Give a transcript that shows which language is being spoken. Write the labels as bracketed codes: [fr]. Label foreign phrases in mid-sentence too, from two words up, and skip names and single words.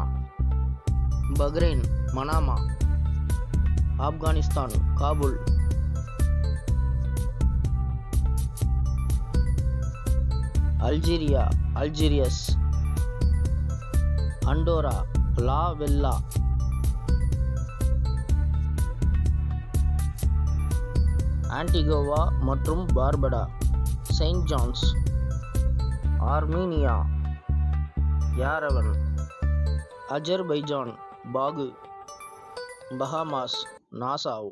[en] Bahrain, Manama. Afghanistan, Kabul. Algeria, Algiers. Andorra, La Vella. [ta] ஆன்டிகோவா மற்றும் பார்படா, செயின்ட் ஜான்ஸ். ஆர்மீனியா, யாரவன். அஜர்பைஜான், பாகு. பஹாமாஸ், நாசாவ்.